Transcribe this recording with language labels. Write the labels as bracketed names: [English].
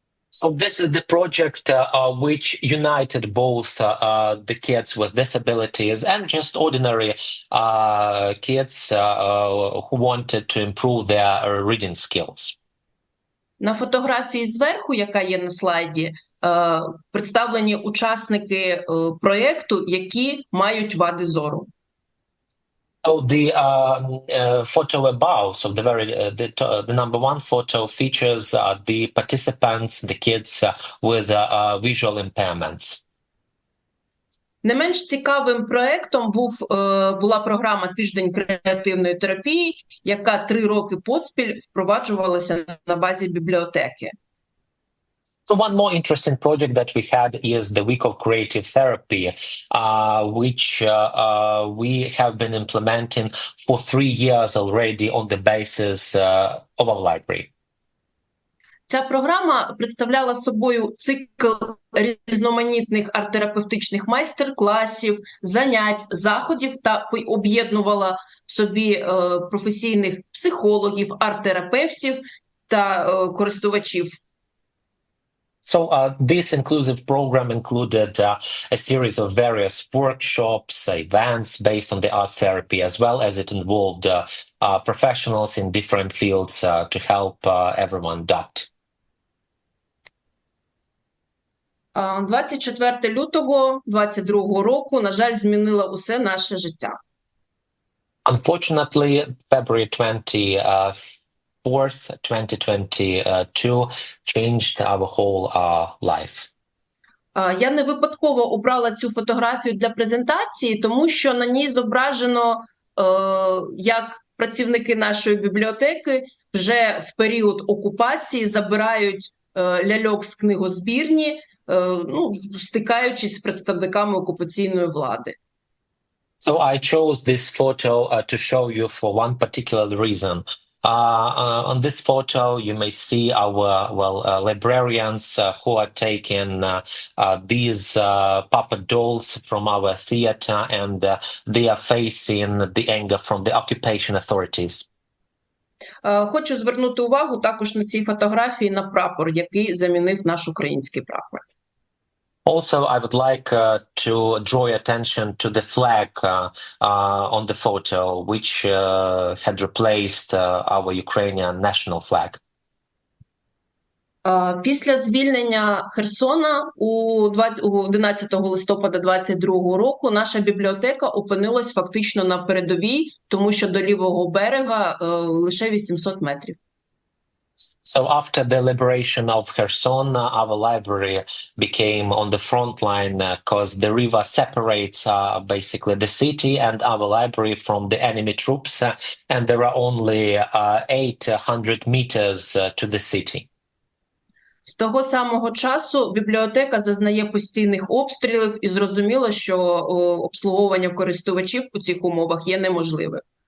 [English] So this is the project which united both the kids with disabilities and just ordinary kids who wanted to improve their reading skills. [Ukrainian] На фотографії зверху, яка є на слайді, представлені учасники проєкту, які мають вади зору. [English] So the photo above, so the number one photo features the participants, the kids with visual impairments. [Ukrainian] Не менш цікавим проєктом була програма «Тиждень креативної терапії», яка 3 роки поспіль впроваджувалася на базі бібліотеки. [English] So one more interesting project that we had is the Week of Creative Therapy, which we have been implementing for 3 years already on the basis of our library. [Ukrainian] Ця програма представляла собою цикл різноманітних арт-терапевтичних майстер-класів, занять, заходів та об'єднувала в собі професійних психологів, арт-терапевтів та користувачів. [English] So this inclusive program included a series of various workshops, events based on the art therapy, as well as it involved professionals in different fields to help everyone adapt. [Ukrainian] 24 лютого 2022 року, на жаль, змінила усе наше життя. [English] Unfortunately, February 24th, 2022 changed our whole life. [Ukrainian] Я не випадково обрала цю фотографію для презентації, тому що на ній зображено, як працівники нашої бібліотеки вже в період окупації забирають ляльок з книгозбірні, стикаючись з представниками окупаційної влади. [English] So I chose this photo to show you for one particular reason. On this photo, you may see our librarians who are taking these puppet dolls from our theater, and they are facing the anger from the occupation authorities. [Ukrainian] Хочу звернути увагу також на цій фотографії на прапор, який замінив наш український прапор. [English] Also, I would like to draw your attention to the flag on the photo, which had replaced our Ukrainian national flag. [Ukrainian] Після звільнення Херсона у 11 листопада 22 року наша бібліотека опинилась фактично на передовій, тому що до лівого берега лише 800 метрів. [English] So after the liberation of Kherson, our library became on the front line because the river separates basically the city and our library from the enemy troops, and there are only 800 meters to the city. [Ukrainian] З того самого часу бібліотека зазнає постійних обстрілів, і зрозуміло, що обслуговування користувачів у цих умовах є неможливим.